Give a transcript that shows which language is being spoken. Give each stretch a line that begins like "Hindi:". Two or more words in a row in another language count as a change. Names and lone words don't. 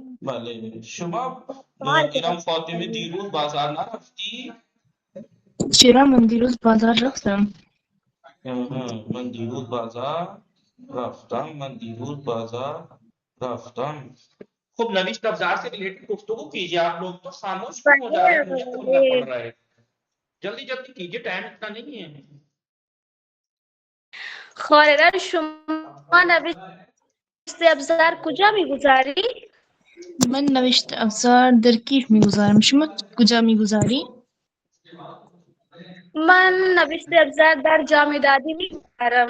Persian: بله شما پارک ایران فاطمه رفتم. دیروز بازار نرفتی چرا من دیروز بازار رفتم. من دیروز بازار رفتم من دیروز بازار رفتم خب
Urdu: نوشت افزار سے ریلیٹڈ گفتگو کیجیے آپ لوگ تو خاموش کیوں ہو جا رہے ہیں مجھے بولنا پڑ رہا ہے جلدی جلدی کیجیے ٹائم اتنا نہیں ہے
Persian: خواهران شما نوشت ابزار کجا میگذاری؟ من نوشت افزار در کیف میگذارم. شما کجا میگذاری؟ من نوشت ابزار در جامدادی میگذارم.